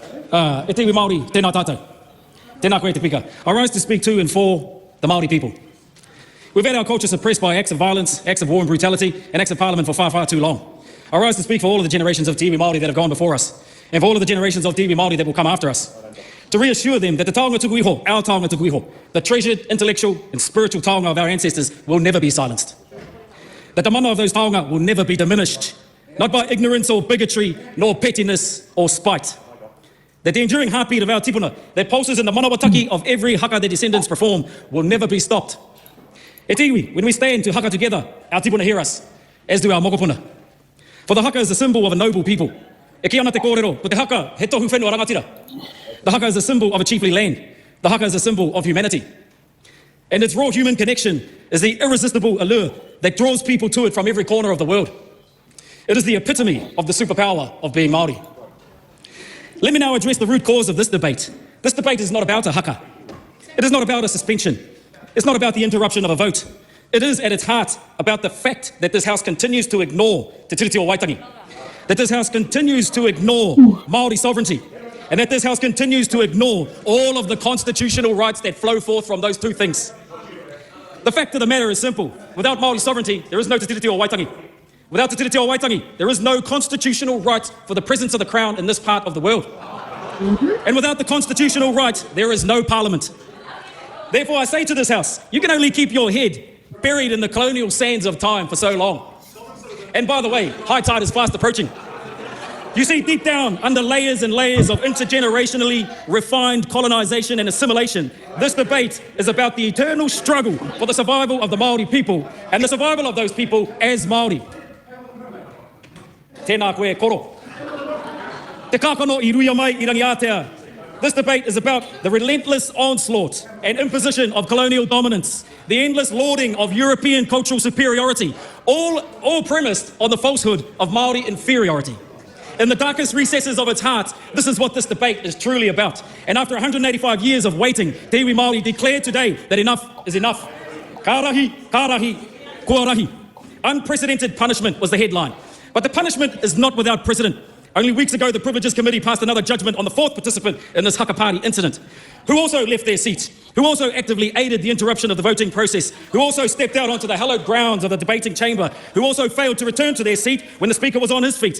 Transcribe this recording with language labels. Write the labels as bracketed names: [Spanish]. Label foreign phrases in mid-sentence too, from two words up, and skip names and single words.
[Māori] E te iwi Māori, tēnā tātou. Tēnā koe te pika. [English] I rise to speak to and for the Māori people. We've had our culture suppressed by acts of violence, acts of war and brutality, and acts of parliament for far, far too long. I rise to speak for all of the generations of [Māori] te iwi Māori [English] that have gone before us, and for all of the generations of [Māori] te iwi Māori [English] that will come after us, to reassure them that the [Māori] taonga tuku iho, [English] our [Māori] taonga tuku iho, [English] the treasured intellectual and spiritual taonga of our ancestors will never be silenced. That the mana of those taonga will never be diminished, not by ignorance or bigotry, nor pettiness or spite. That the enduring heartbeat of our tipuna, that pulses in the manawataki of every haka their descendants perform, will never be stopped. [Māori] E te iwi, [English] when we stand to haka together, our tipuna hear us, as do our mokopuna. For the haka is a symbol of a noble people. [Māori] E ki ana te kōrero, ko te haka he tohu whenua rangatira. [English] The haka is a symbol of a chiefly land. The haka is a symbol of humanity. And its raw human connection is the irresistible allure that draws people to it from every corner of the world. It is the epitome of the superpower of being Māori. Let me now address the root cause of this debate. This debate is not about a haka. It is not about a suspension. It's not about the interruption of a vote. It is at its heart about the fact that this House continues to ignore Te Tiriti o Waitangi, that this House continues to ignore Māori sovereignty, and that this House continues to ignore all of the constitutional rights that flow forth from those two things. The fact of the matter is simple. Without Māori sovereignty, there is no Te Tiriti o Waitangi. Without Te Tiriti o Waitangi, there is no constitutional right for the presence of the Crown in this part of the world. And without the constitutional right, there is no Parliament. Therefore, I say to this House, you can only keep your head buried in the colonial sands of time for so long. And by the way, high tide is fast approaching. You see, deep down, under layers and layers of intergenerationally refined colonisation and assimilation, this debate is about the eternal struggle for the survival of the Māori people and the survival of those people as Māori. [Māori] Tēnā koe koro. Te kākano I ruia mai I rangi Aotea. [English] This debate is about the relentless onslaught and imposition of colonial dominance, the endless lauding of European cultural superiority, all premised on the falsehood of Māori inferiority. In the darkest recesses of its heart, this is what this debate is truly about. And after 185 years of waiting, [Māori] te iwi Māori [English] declared today that enough is enough. [Māori] Ka rahi, kua rahi. [English] Unprecedented punishment was the headline. But the punishment is not without precedent. Only weeks ago, the Privileges Committee passed another judgment on the fourth participant in this Haka Party incident, who also left their seats, who also actively aided the interruption of the voting process, who also stepped out onto the hallowed grounds of the debating chamber, who also failed to return to their seat when the Speaker was on his feet.